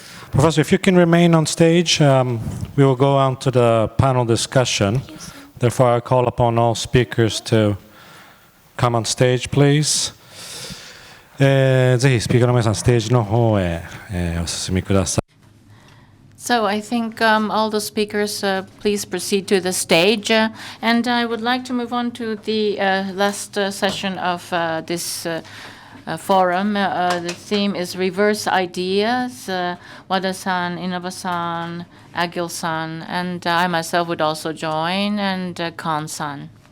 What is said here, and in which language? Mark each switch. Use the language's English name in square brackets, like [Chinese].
[English] Professor, if you can remain on stage, we will go on to the panel discussion. Therefore, I call upon all speakers to come on stage, please. [Japanese] ぜひスピーカーの皆さん、ステージの方へ、お進みください。 [English] So I think all the speakers, please proceed to the stage. And I would like to move on to the last session of this forum. The theme is reverse ideas. Wada-san, Inaba-san, Agil-san, and I myself would also join, and Khan-san.